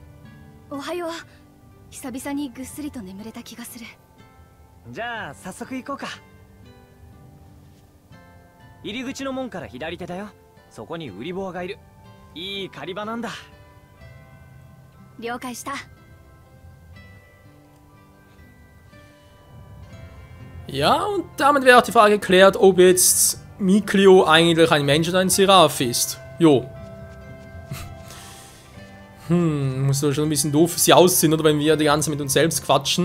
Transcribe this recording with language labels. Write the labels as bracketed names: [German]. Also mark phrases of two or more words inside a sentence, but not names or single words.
[Japanese] おはよう。久々にぐっすりと眠れた気がする。じゃあ早速行こうか。入り口の門から左手だよ。そこに売り坊がいる。いい狩り場なんだ。了解した。 [German] Ja, und damit wäre auch die Frage geklärt, ob jetzt Miklio eigentlich ein Mensch oder ein Seraph ist. Jo. Muss doch schon ein bisschen doof für sie aussehen, oder wenn wir die ganze mit uns selbst quatschen.